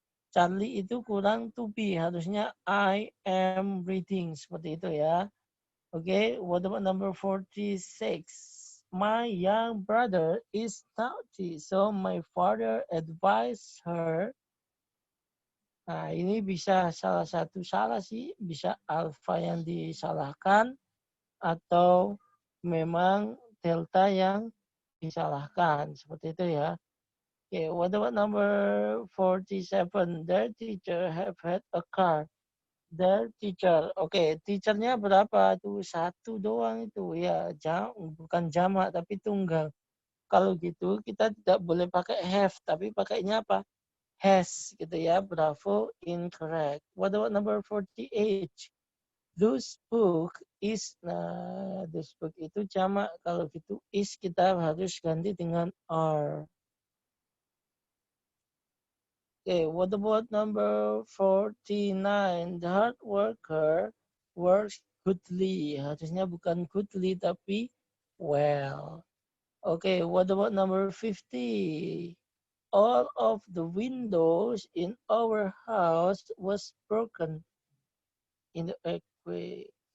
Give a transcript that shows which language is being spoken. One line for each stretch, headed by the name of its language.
Indonesian: Charlie itu kurang to be. Harusnya
English: I am reading.
Indonesian: Seperti itu ya.
English: Okay, what about number 46? My young brother is naughty. So my father advised her.
Indonesian: Nah, ini bisa salah satu salah sih. Bisa alfa yang disalahkan. Atau memang delta yang disalahkan. Seperti itu ya.
English: Okay, what about number 47? Their teacher have had a car.
Indonesian: Their teacher. Oke, teachernya berapa tuh? Satu doang itu. Ya, bukan jamak tapi tunggal. Kalau gitu kita tidak boleh pakai have, tapi pakainya apa?
English: Has
Indonesian: gitu ya.
English: Bravo, incorrect. What about number 48? Those book is, nah, those book
Indonesian: itu jamak. Kalau gitu is kita harus ganti dengan are.
English: Okay, what about number 49? The hard worker works goodly.
Indonesian: Harusnya bukan goodly tapi well.
English: Okay, what about number 50? All of the windows in our house was broken in the earthquake.